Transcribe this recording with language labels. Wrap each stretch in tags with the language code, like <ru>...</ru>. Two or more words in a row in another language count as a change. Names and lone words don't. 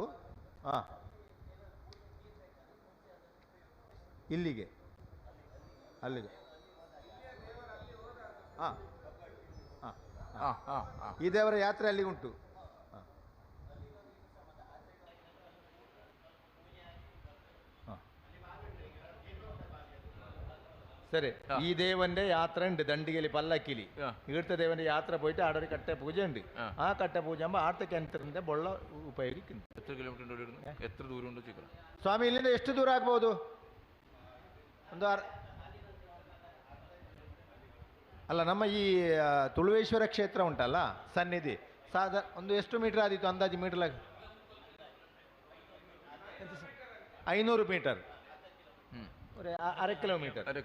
<kn>ಹಾಂ, ಇಲ್ಲಿಗೆ ಅಲ್ಲಿಗೆ. ಹಾಂ ಹಾಂ, ಈ ದೇವರ ಯಾತ್ರೆ ಅಲ್ಲಿ ಉಂಟು. ಸರಿ,</kn> <ml>ഈ ദേവന്റെ യാത്ര ഉണ്ട് ദണ്ഡികലി പല്ലക്കിലി. ഇവിടുത്തെ ദേവന്റെ യാത്ര പോയിട്ട് അവിടെ ഒരു കട്ട പൂജ ഉണ്ട്. ആ കട്ട പൂജ ആകുമ്പോൾ ആടത്തെ കിണറ്റിന്റെ വെള്ള ഉപയോഗിക്കുന്നു. എത്ര കിലോമീറ്റർ, എത്ര ദൂരം ഉണ്ട് ചോദിക്കണം</ml> <kn>ಸ್ವಾಮಿ? ಇಲ್ಲಿಂದ ಎಷ್ಟು ದೂರ ಆಗ್ಬೋದು? ಒಂದು ಅಲ್ಲ, ನಮ್ಮ ಈ ತುಳುವೇಶ್ವರ ಕ್ಷೇತ್ರ ಉಂಟಲ್ಲ ಸನ್ನಿಧಿ, ಒಂದು ಎಷ್ಟು ಮೀಟರ್ ಆದಿತ್ತು ಅಂದಾಜು? ಮೀಟರ್ 500 ಮೀಟರ್,</kn> <ml>ഒരു അര കിലോമീറ്റർ.</ml>